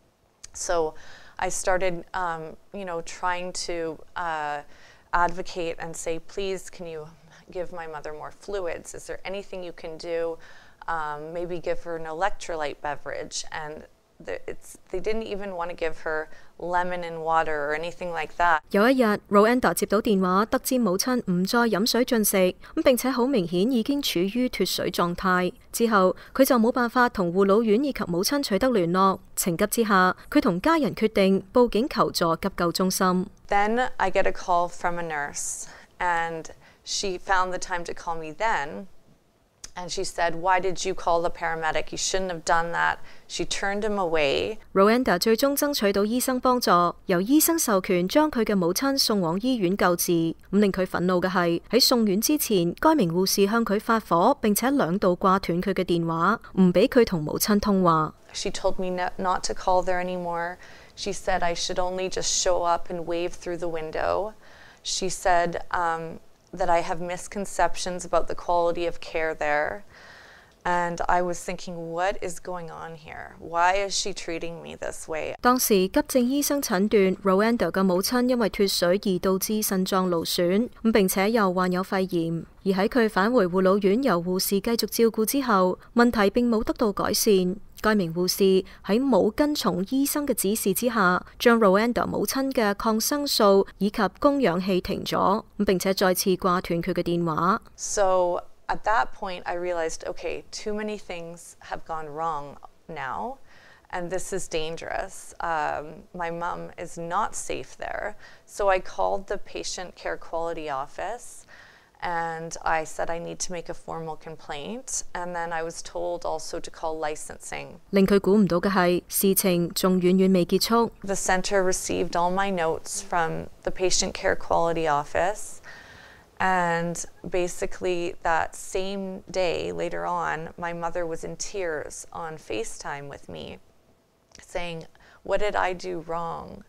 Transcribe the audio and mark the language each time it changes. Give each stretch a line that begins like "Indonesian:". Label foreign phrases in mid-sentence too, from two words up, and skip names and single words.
English: So I started, trying to advocate and say, please, can you give my mother more fluids? Is there anything you can do? Maybe give her an electrolyte beverage. And they didn't even want to give her lemon and water or anything like that.
Cantonese: 有一日 ，Rwanda 接到電話，得知母親唔再飲水進食，並且好明顯已經處於脫水狀態。之後佢就冇辦法同護老院以及母親取得聯絡。情急之下，佢同家人決定報警求助急救中心。
English: Then I get a call from a nurse, and she found the time to call me then. And she said, "Why did you call the paramedic? You shouldn't have done that." She turned him away.
Cantonese: Rwanda 最終爭取到醫生幫助，由醫生授權將佢嘅母親送往醫院救治。令佢憤怒嘅係喺送院之前，該名護士向佢發火，並且2度掛斷佢嘅電話，唔俾佢同母親通話。
English: She told me not to call there anymore. She said I should only just show up and wave through the window. She said, that I have misconceptions about the quality of care there. And I was thinking, what is going on here? Why is she treating me this way?
Cantonese: 當時急症醫生診斷 Rwanda 嘅母親因為脫水而導致腎臟勞損，並且又患有肺炎。而喺佢返回護老院由護士繼續照顧之後，問題並冇得到改善。該名護士喺冇跟從醫生嘅指示之下，將 Rwanda 母親嘅抗生素以及供氧氣停咗，並且再次掛斷佢嘅電話。
English: So at that point, I realized, okay, too many things have gone wrong now, and this is dangerous. My mom is not safe there. So I called the patient care quality office and I said I need to make a formal complaint, and then I was told also to call licensing.
Cantonese: 令佢估唔到嘅係，事情仲遠遠未結束。
English: The center received all my notes from the patient care quality office, and basically that same day later on, my mother was in tears on FaceTime with me, saying, "What did I do wrong?"